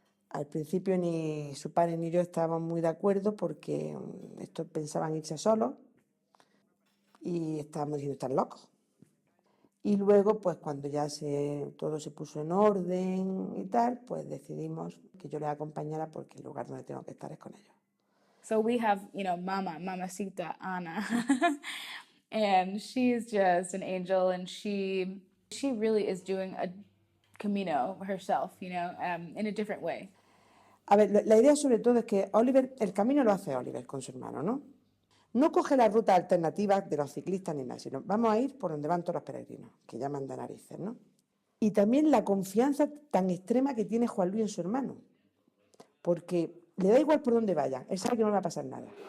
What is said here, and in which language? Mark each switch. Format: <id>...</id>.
<es>Al principio ni su padre ni yo estábamos muy de acuerdo porque estos pensaban irse solos y estábamos diciendo, están locos. Y luego, pues cuando ya todo se puso en orden y tal, pues decidimos que yo les acompañara porque el lugar donde tengo que estar es con ellos.</es> <en>So we have, Mamacita Ana, and she's just an angel, and she really is doing a camino herself, in a different way.</en> <es>A ver, la idea sobre todo es que Oliver, el camino lo hace Oliver con su hermano, ¿no? No coge las rutas alternativas de los ciclistas ni nada, sino vamos a ir por donde van todos los peregrinos, que llaman de narices, ¿no? Y también la confianza tan extrema que tiene Juan Luis en su hermano, porque le da igual por dónde vaya, él sabe que no le va a pasar nada.</es>